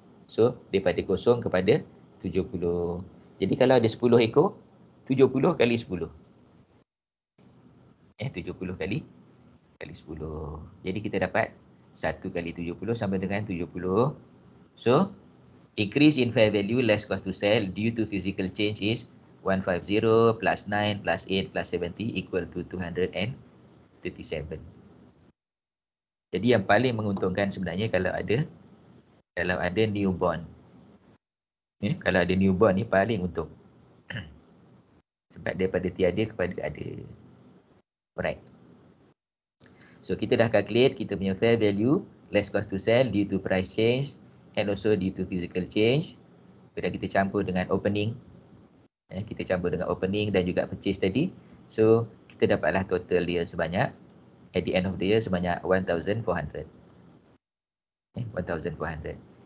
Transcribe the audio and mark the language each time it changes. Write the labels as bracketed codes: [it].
[ms] So daripada kosong kepada 70. Jadi kalau ada 10 ekor, 70 kali 10. 70 kali 10. Jadi kita dapat 1 kali 70 sama dengan 70. [en] So increase in fair value less cost to sell due to physical change is 150 plus 9 plus 8 plus 70 equal to 237. [ms] Jadi yang paling menguntungkan sebenarnya kalau ada newborn. Kalau ada newborn ni paling untung. Sebab daripada tiada kepada ada. [en] Alright. [ms] So kita dah calculate kita punya fair value less cost to sell [en] due to price change and also due to physical change. [ms] Bila kita campur dengan opening. Kita campur dengan opening dan juga purchase tadi. So kita dapatlah total dia sebanyak [en] at the end of the year [ms] sebanyak 1,400. 1,400.